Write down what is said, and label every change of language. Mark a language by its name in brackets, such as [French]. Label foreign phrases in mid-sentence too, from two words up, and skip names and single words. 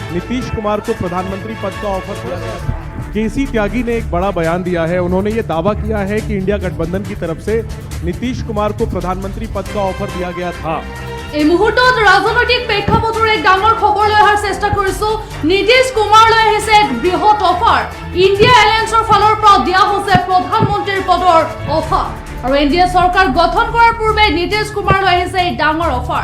[Hindi] नीतीश कुमार को प्रधानमंत्री पद का ऑफर दिया गया था। केसी त्यागी ने एक बड़ा बयान दिया है। उन्होंने ये दावा किया है कि इंडिया गठबंधन की तरफ से नीतीश कुमार को प्रधानमंत्री पद का ऑफर दिया गया था। [Assamese] এই মুহূৰ্তত ৰাজনৈতিক প্ৰেক্ষাপটৰ এক ডাঙৰ খবৰ লৈ অহাৰ চেষ্টা কৰিছো। নীতিশ কুমাৰলৈ আহিছে এক বৃহৎ অফাৰ। ইণ্ডিয়া এলায়েন্সৰ ফালৰ পৰা দিয়া হৈছে প্ৰধানমন্ত্ৰীৰ পদৰ অফাৰ আৰু এনডিএ চৰকাৰ গঠন কৰাৰ পূৰ্বে নীতিশ কুমাৰলৈ আহিছে এই ডাঙৰ অফাৰ।